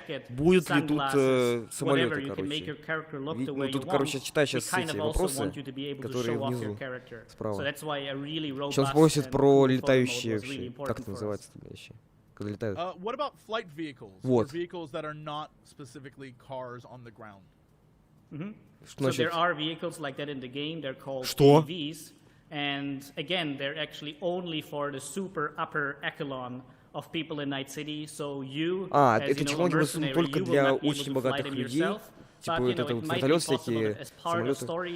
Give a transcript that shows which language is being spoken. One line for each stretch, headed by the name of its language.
Russian: Будут ли тут самолеты, короче? Ну, тут, короче, читай сейчас эти вопросы, которые внизу, справа. Сейчас спросят про летающие вообще, как это называется, вещи? Когда летают.
English: What about flight vehicles?
Russian: Вот.
English: Vehicles that are not specifically cars on the ground. So there are vehicles like that in the game. They're called AVs, and again, they're actually only for the super upper echelon of people in Night City. So you, as
Russian: это технологии только для очень богатых людей. Типа вот это вот вертолет, всякие самолеты.